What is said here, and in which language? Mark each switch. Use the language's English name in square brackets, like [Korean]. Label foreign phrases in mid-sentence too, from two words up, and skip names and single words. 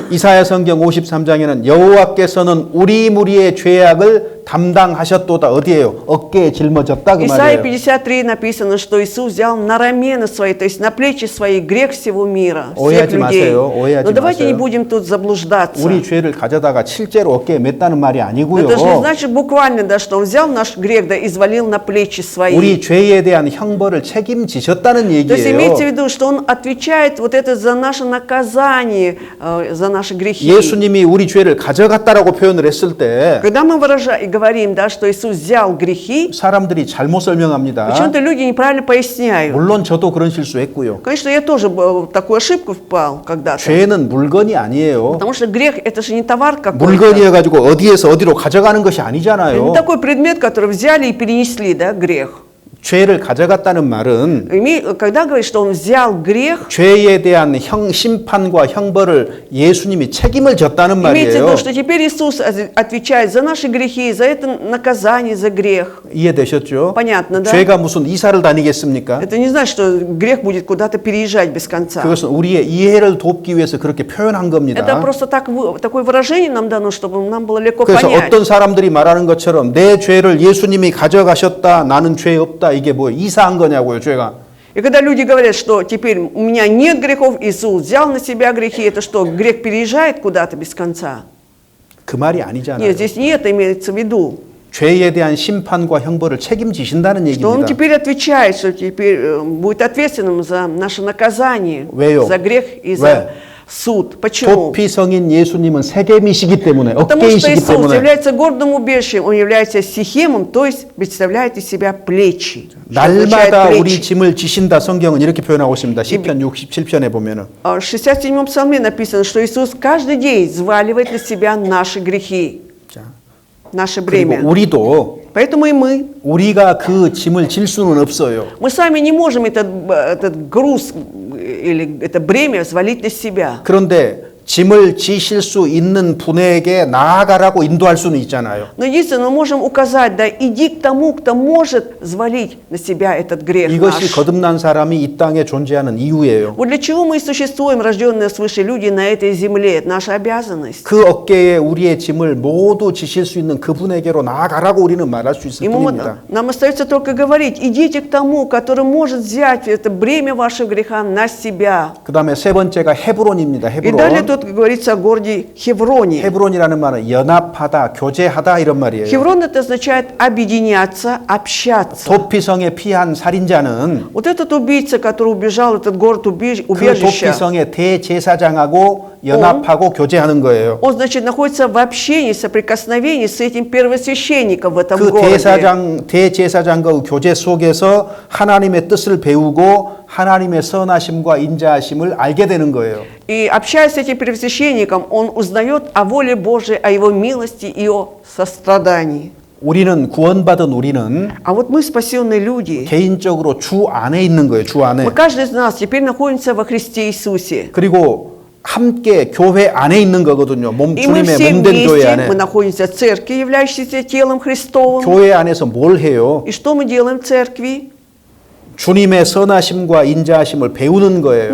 [Korean] 이사야 성경 53장에는 여호와께서는 우리 무리의 죄악을 담당하셨도다. 어디에요? 어깨에 жил머졌다 그 [Russian] Исайя [Korean] 말이에요. [Russian] 53 написано, что Иисус взял на рамены свои, то есть на плечи свои грех всего мира, всех [Korean] 오해하지 [Russian] людей. [Korean] 마세요. 오해하지 [Russian] Но давайте не [Korean] 마세요. [Russian] будем тут заблуждаться. [Korean] 우리 죄를 가져다가 실제로 어깨에 맸다는 말이 [Russian] Но [Korean] 아니고요. [Russian] это же не значит буквально, да, что Он взял наш грех, да, и взвалил на плечи свои. [Korean] 우리 죄에 대한 형벌을 책임지셨다는 [Russian] То есть имейте в [Korean] 얘기예요. [Russian] виду, что Он отвечает вот это за наше наказание, за наши грехи. [Korean] 예수님이 우리 죄를 가져갔다라고 표현을 했을 때 [Russian] Когда мы говорим, да, что Иисус взял грехи, [Korean] 사람들이 잘못 설명합니다. [Russian] почему-то люди неправильно поясняют. [Korean] 물론 저도 그런 실수했고요. [Russian] Конечно, я тоже в такую ошибку впал когда-то. [Korean] 죄는 물건이 아니에요. [Russian] Потому что грех – это же не товар какой-то. [Korean] 물건이어가지고 어디에서 어디로 가져가는 것이 [Russian] Это [Korean] 아니잖아요. [Russian] не такой предмет, который взяли и перенесли, да, грех. [Korean] 죄를 가져갔다는 말은 [Russian] Когда говорит, что Он взял грех, [Korean] 죄에 대한 심판과 형벌을 예수님이 책임을 졌다는 [Russian] имеется в [Korean] 말이에요. [Russian] виду, что теперь Иисус отвечает за наши грехи, за это наказание, за грех. [Korean] 이해되셨죠? [Russian] Понятно, да? [Korean] 죄가 무슨 이사를 다니겠습니까? [Russian] Это не значит, что грех будет куда-то переезжать без конца. [Korean] 그것은 우리의 이해를 돕기 위해서 그렇게 표현한 겁니다. [Russian] Это просто такое выражение нам дано, чтобы нам было легко [Korean] 그래서 [Russian] понять. [Korean] 어떤 사람들이 말하는 것처럼 내 죄를 예수님이 가져가셨다, 나는 죄 없다, 이게 뭐 이사한 거냐고요, 죄가. [Russian] И когда люди говорят, что теперь у меня нет грехов, Иисус взял на себя грехи, это что, грех переезжает куда-то без конца? [Korean] 그 말이 아니잖아요. [Russian] Нет, здесь не это имеется в виду. [Korean] 죄에 대한 심판과 형벌을 책임지신다는 [Russian] Что Он [Korean] 얘기입니다. [Russian] теперь отвечает, что теперь будет ответственным за наше наказание, [Korean] 왜요? [Russian] за грех и [Korean] 왜? [Russian] за суд. Почему? [Korean] 도피 성인 예수님은 세겜이시기 때문에, [Russian] Потому что [Korean] 어깨이시기 [Russian] Иисус [Korean] 때문에 [Russian] является гордым убежищем, Он является сихемом, то есть представляет из себя плечи. Что означает [Korean] 날마다 우리 [Russian] плечи? [Korean] 짐을 지신다. 성경은 이렇게 표현하고 있습니다. 시편 67편에 보면은. [Russian] В 67-м псалме написано, что Иисус каждый день взваливает на себя наши грехи, [Korean] 자, [Russian] наше [Korean] 그리고 [Russian] бремя. [Korean] 우리도 [Russian] Поэтому и мы. [Korean] 우리가 그 짐을 질 수는 없어요. [Russian] Мы сами не можем этот груз или это бремя взвалить на себя. [Korean] 그런데 짐을 지실 수 있는 분에게 나아가라고 인도할 수는 있잖아요. [Russian] Но единственное, мы можем указать, да, иди к тому, кто может взвалить на себя этот грех [Korean] 이것이 [Russian] наш. [Korean] 거듭난 사람이 이 땅에 존재하는 이유예요. [Russian] Вот для чего мы и существуем, рожденные свыше люди на этой земле? Это наша обязанность. [Korean] 그 어깨에 우리의 짐을 모두 지실 수 있는 그분에게로 나아가라고 우리는 말할 수 있을 [Russian] Ему [Korean] 뿐입니다. [Russian] нам остается только говорить, идите к тому, который может взять это бремя вашего греха на себя. [Korean] 그 다음에 세 번째가 헤브론입니다. [Russian] И далее [Korean] 헤브론. [Russian] тут говорится о городе Хевроне. [Korean] 헤브론이라는 말은 연합하다, 교제하다 이런 말이에요. [Russian] Хеврон это означает объединяться, общаться. [Korean] 도피성에 피한 살인자는 [Russian] Вот этот убийца, который убежал, этот город [Korean] 그 [Russian] убежища, [Korean] 도피성의 대제사장하고 연합하고 교제하는 거예요. [Russian] он, значит, находится в общении, соприкосновении с этим первосвященником в этом [Korean] 그 [Russian] городе. [Korean] 대제사장과 교제 속에서 하나님의 뜻을 배우고 하나님의 선하심과 인자하심을 알게 되는 거예요. [Russian] И общаясь с этим первосвященником, он узнает о воле Божией, о его милости и о сострадании. [Korean] 우리는 구원받은 우리는 [Russian] А вот мы, спасенные люди, [Korean] 개인적으로 주 안에 있는 거예요. 주 안에. [Russian] мы, каждый из нас, теперь находимся во Христе Иисусе. [Korean] 그리고 함께 교회 안에 있는 거거든요. [Russian] И мы [Korean] 주님의 [Russian] все [Korean] 몸된 교회 [Russian] вместе, [Korean] 안에. [Russian] мы находимся в церкви, являющейся телом Христовым. [Korean] 교회 안에서 뭘 해요? [Russian] И что мы делаем в церкви? [Korean] 주님의 선하심과 인자하심을 배우는 거예요.